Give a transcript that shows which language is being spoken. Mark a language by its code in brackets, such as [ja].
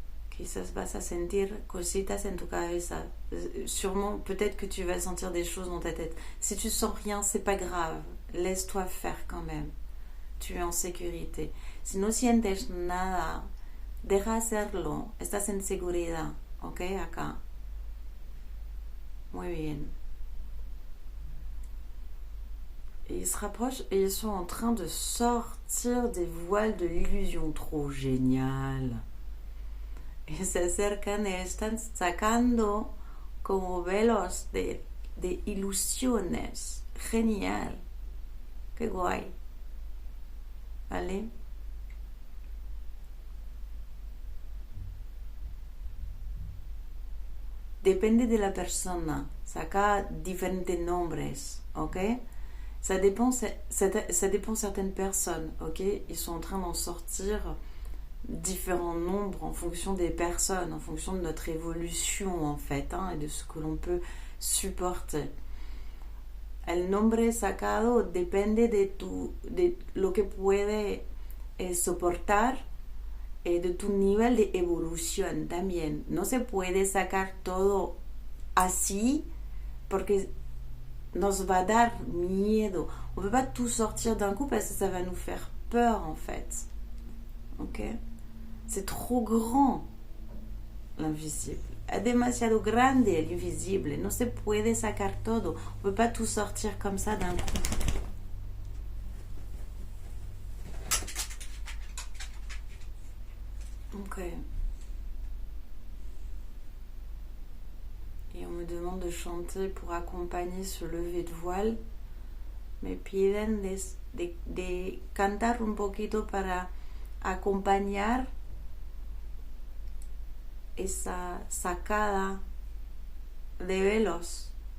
[es] Quizás vas a sentir cositas en tu cabeza. [fr] Sûrement, peut-être que tu vas sentir des choses dans ta tête. Si tu sens rien, c'est pas grave. Laisse-toi faire quand même. Tu es en sécurité. [es] Si no sientes nada, deja hacerlo. Estás en seguridad. Ok, acá. Muy bien. [fr] Et ils se rapprochent et ils sont en train de sortir des voiles de l'illusion. Trop génial. [es] Y se acercan y están sacando como velos de ilusiones. Genial. Qué guay. ¿Vale? Depende de la persona. Saca diferentes nombres, ¿ok? [fr] Ça dépend certaines personnes, ok? Ils sont en train d'en sortir différents nombres en fonction des personnes, en fonction de notre évolution en fait, hein, et de ce que l'on peut supporter. [es] El nombre sacado depende de lo que puede soportar y de tu nivel de evolución también. No se puede sacar todo así porque nos va a dar miedo. [fr] On ne peut pas tout sortir d'un coup parce que ça va nous faire peur en fait. Ok? C'est trop grand, l'invisible. [es] Es demasiado grande el invisible. No se puede sacar todo. [fr] On peut pas tout sortir comme ça d'un coup. Ok. Et on me demande de chanter pour accompagner ce lever de voile. [es] Me piden de cantar un poquito para acompañar esa sacada de velos.